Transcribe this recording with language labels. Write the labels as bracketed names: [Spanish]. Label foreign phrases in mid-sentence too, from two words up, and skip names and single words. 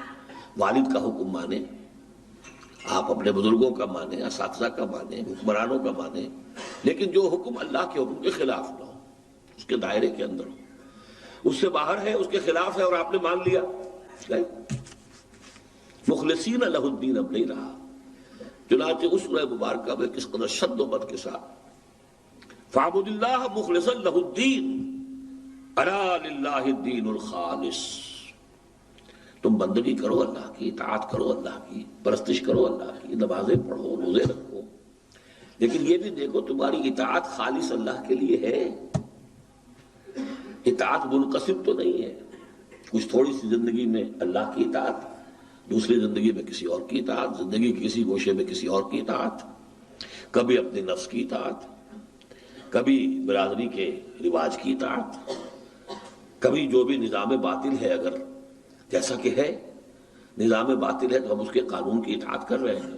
[Urdu] والد کا حکم مانیں، آپ اپنے بزرگوں کا مانیں، اساتذہ کا مانیں، حکمرانوں کا مانیں، لیکن جو حکم اللہ کے حکم کے خلاف نہ ہو، اس کے دائرے کے اندر ہو. اس سے باہر ہے، اس کے خلاف ہے اور آپ نے مان لیا، [Arabic] مخلصین لہ الدین [Urdu] اب نہیں رہا. چنانچہ اس سورہ مبارکہ میں کس قدر شد و بد کے ساتھ [Arabic] فَاعْبُدِ اللَّهَ مُخْلِصًا لَهُ الدِّينَ أَلَا لِلَّهِ الدِّينُ الْخَالِصُ. [Urdu] تم بندگی کرو اللہ کی، اطاعت کرو اللہ کی، پرستش کرو اللہ کی، نمازیں پڑھو، روزے رکھو، لیکن یہ بھی دیکھو تمہاری اطاعت خالص اللہ کے لیے ہے. اطاعت منقسم تو نہیں ہے، کچھ تھوڑی سی زندگی میں اللہ کی اطاعت، دوسری زندگی میں کسی اور کی اطاعت، زندگی کے کسی گوشے میں کسی اور کی اطاعت، کبھی اپنے نفس کی اطاعت، کبھی برادری کے رواج کی اطاعت، کبھی جو بھی نظام باطل ہے، اگر جیسا کہ ہے نظام باطل ہے تو ہم اس کے قانون کی اطاعت کر رہے ہیں.